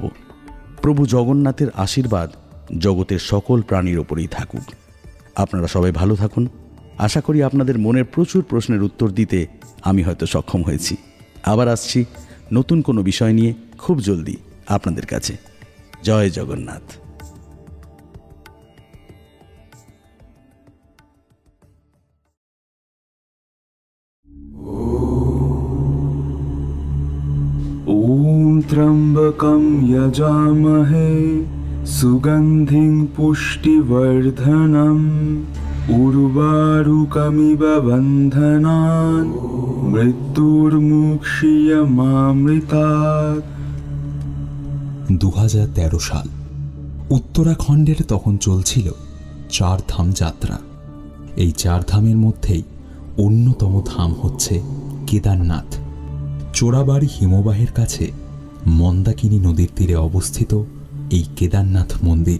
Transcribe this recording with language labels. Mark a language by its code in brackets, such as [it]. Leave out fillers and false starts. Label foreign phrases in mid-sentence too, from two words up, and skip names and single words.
[bn] প্রভু জগন্নাথের আশীর্বাদ জগতের সকল প্রাণীর ওপরেই থাকুক। আপনারা সবাই ভালো থাকুন। আশা করি আপনাদের মনের প্রচুর প্রশ্নের উত্তর দিতে আমি হয়তো সক্ষম হয়েছি। আবার আসছি নতুন কোনো বিষয় নিয়ে খুব জলদি আপনাদের কাছে। জয় জগন্নাথ। [sa] ॐ त्र्यम्बकं यजामहे सुगन्धिं पुष्टिवर्धनम् उर्वारुकमिव बन्धनान् मृत्युर्मुक्षीयमामृतात्। [bn] 2013 সাল উত্তরাখণ্ডের তখন চলছিল চারধাম যাত্রা। এই চারধামের মধ্যেই অন্যতম ধাম হচ্ছে কেদারনাথ। চোরাবাড়ি হিমবাহের কাছে মন্দাকিনী নদীর তীরে অবস্থিত এই কেদারনাথ মন্দির।